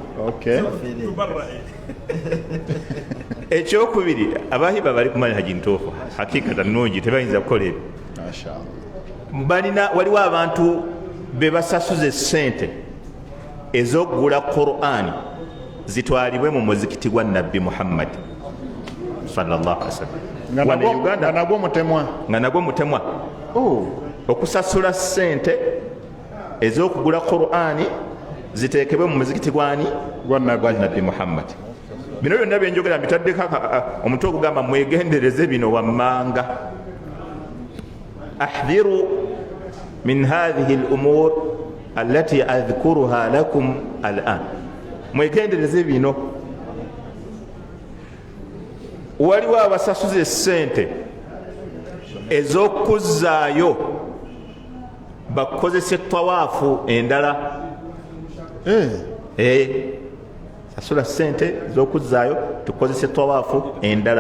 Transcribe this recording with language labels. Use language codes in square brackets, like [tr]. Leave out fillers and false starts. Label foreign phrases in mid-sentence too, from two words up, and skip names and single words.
[lg] Ekyokubiri abahiba bali kumanya haji ntuufu hakikata nnungi tebayinza kukola ebyo. Waliwo abantu be basasuza essente ez'okugula Qur'ani zitwalibwe mu muzikiti gwa Nabbi Muhammad [ar] صلى الله عليه وسلم [lg] nga nagwo mutemwa okusasula ssente ez'okugula Qur'ani ziteekebwe mu muzikiti gwani gwa Nabbi Muhammad. Bino byonna byenjogera mbitaddeko omutwe ogugamba mwegendereze bino wammanga. [ar] احذروا من هذه الأمور التي أذكرها لكم الآن. [lg] Mwegendereze bino. Waliwo abasasuza essente ez'okuzzaayo bakozesa tawaafu endala. Sasula ssente z'okuzzaayo tukozese tawaafu endala.